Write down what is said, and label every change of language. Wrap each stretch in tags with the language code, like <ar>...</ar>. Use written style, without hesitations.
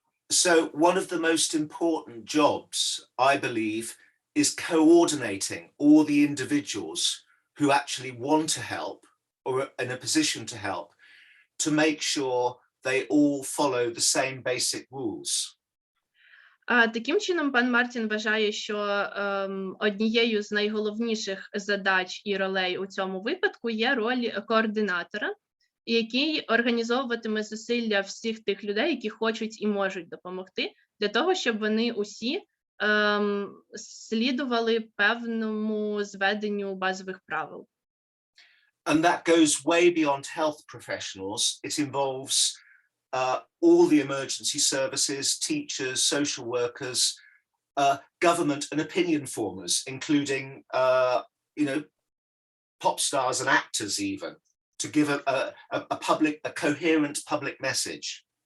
<en>So one of the most important jobs, I believe, is coordinating all the individuals who actually want to help or are in a position to help, to make sure they all follow the same basic rules.</en> <uk>Таким чином, пан Мартін вважає, що однією з найголовніших задач і ролей у цьому випадку є роль координатора, який організовуватиме зусилля всіх тих людей, які хочуть і можуть допомогти, для того, щоб вони усі слідували певному зведенню базових правил.</uk> <en>And that goes way beyond health professionals. It involves all the emergency services, teachers, social workers, government and opinion formers, including, pop stars and actors even, to give a coherent public message.</en>